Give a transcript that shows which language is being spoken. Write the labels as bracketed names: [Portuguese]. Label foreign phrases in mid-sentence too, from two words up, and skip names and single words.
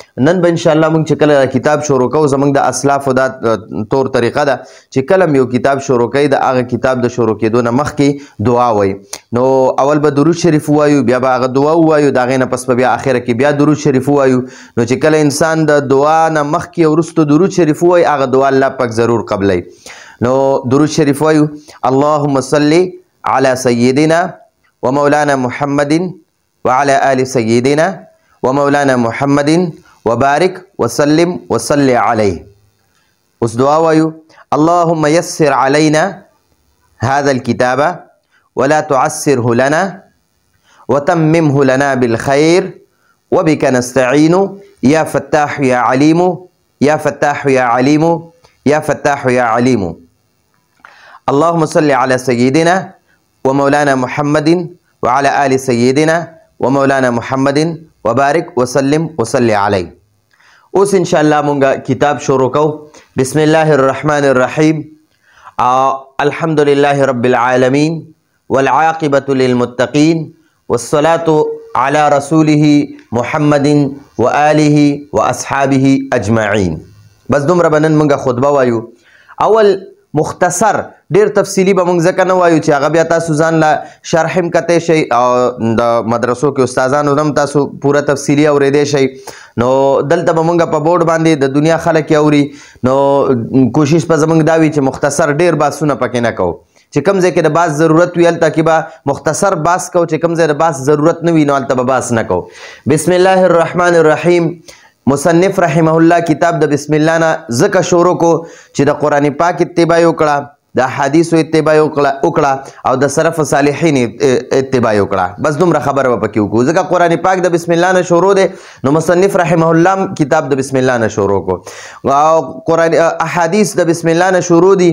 [Pashto] نن به [Arabic] ان شاء الله [Pashto] مونږ چې کله کتاب شروع کوو زمونږ د اسلافو دا طور طریقه ده چې کله یو کتاب شروع کوي د هغه کتاب د شروع کېدو نه مخکې دعا وایي. نو اول به درود شریف ووایو، بیا به هغه دعا ووایو، د هغې نه پس به بیا اخره کې بیا درود شریف ووایو. نو چې کله انسان د دعا نه مخکې او وروسته درود شریف ووایي هغه دعا الله پاک ضرور قبلوي. نو درود شریف وایو: [Arabic] اللهم صل علی سیدنا ومولانا محمد وعلى آل سيدنا ومولانا محمد وبارك وسلم وصل عليه. [Pashto] اس دعا وایو: [Arabic] اللهم يسر علينا هذا الكتاب ولا تعسره لنا وتممه لنا بالخير وبك نستعين يا فتاح يا عليم يا فتاح يا عليم يا فتاح يا عليم. اللهم صل على سيدنا ومولانا محمد وعلى آل سيدنا ومولانا محمد وبارك وسلم وصل عليه. [Pashto] اوس [Arabic] ان شاء الله [Pashto] مونږ کتاب شروع کوو. [Arabic] بسم الله الرحمن الرحيم. الحمد لله رب العالمين والعاقبة للمتقين والصلاة على رسوله محمد وآله وأصحابه أجمعين. [Pashto] بس دومره به نن مونږ خطبه وایو. اول مختصر، ډیر تفصیلی به مونږ ځکه نه وایو چې هغه بیا تاسو ځان له شرح هم کتی شئ او د مدرسو کې استادانو هم تاسو پوره تفصیلي اورېدی شئ. نو دلته به مونږ په بورډ باندې د دنیا خلک اوري. نو کوشش به زمونږ دا وي چې مختصر ډیر بحثونه پکې نه کوو. چې کوم ځای کې د بحث ضرورت وي هلته کې به مختصر بحث کوو، چې کوم ځای د بحث ضرورت نه وي نو هلته به بحث نه کوو. [Arabic] بسم الله الرحمن الرحیم. [Pashto] مصنف [Arabic] رحمه الله [Pashto] کتاب د بسم الله نه ځکه شروع کو چې د قرآن پاک اتباع وکړه، د حدیثو اتباع وکړه او د سلف صالحین اتباع وکړه. بس دومره خبره به پکې وکړو ځکه قرآن پاک د بسم الله نه شروع دی. نو مصنف [Arabic] رحمه الله [Pashto] کتاب د بسم الله نه شروع کو او قرآن احادیث د بسم الله نه شروع دي.